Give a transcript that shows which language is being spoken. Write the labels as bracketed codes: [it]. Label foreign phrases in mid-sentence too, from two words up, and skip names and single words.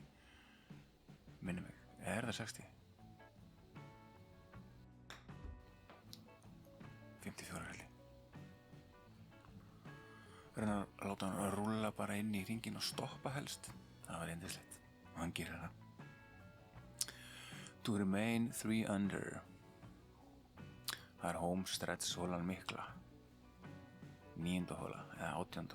[is] Minnum mig, er það 60? 54 helgi. Reyna að láta hann að rúlla bara inn í hringinn og stoppa helst. Það var yndislegt og hann gerir það. [en] To remain 3 under. [is] Það er [en] home stretch [is] holan mikla. 9. hola eða 18.